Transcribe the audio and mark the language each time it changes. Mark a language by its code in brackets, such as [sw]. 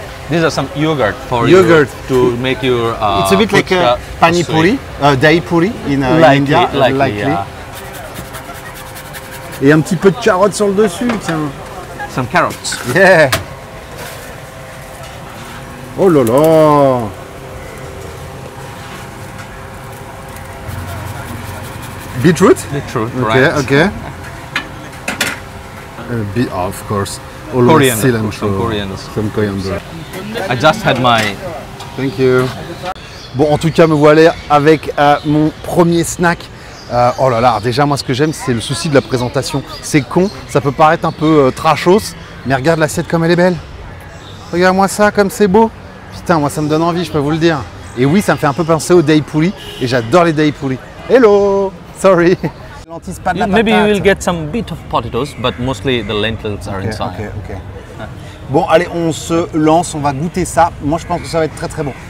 [en] These are some yogurt for Yogurt. to make your. It's a bit like a pani puri, dahi puri in India. Likely, yeah. [fr] Et un petit peu de carottes sur le dessus, tiens. [en] Some carrots. Yeah. [fr] Oh là là. [en] Beetroot? Beetroot, Okay, right. okay. Of course. Coriander, some coriander. Some coriander. I just had my. Thank you. [fr] Bon, en tout cas, me voilà avec mon premier snack. Oh là là, déjà moi ce que j'aime c'est le souci de la présentation. C'est con, ça peut paraître un peu trashos, mais regarde l'assiette comme elle est belle. Regarde-moi ça, comme c'est beau. Putain, moi ça me donne envie, je peux vous le dire. Et oui, ça me fait un peu penser au dahi puri, et j'adore les dahi puri. [en] Hello, sorry. Maybe you will get some bit of potatoes, but mostly the lentils are inside. Okay. [fr] Bon, allez, on se lance, on va goûter ça. Moi je pense que ça va être très très bon.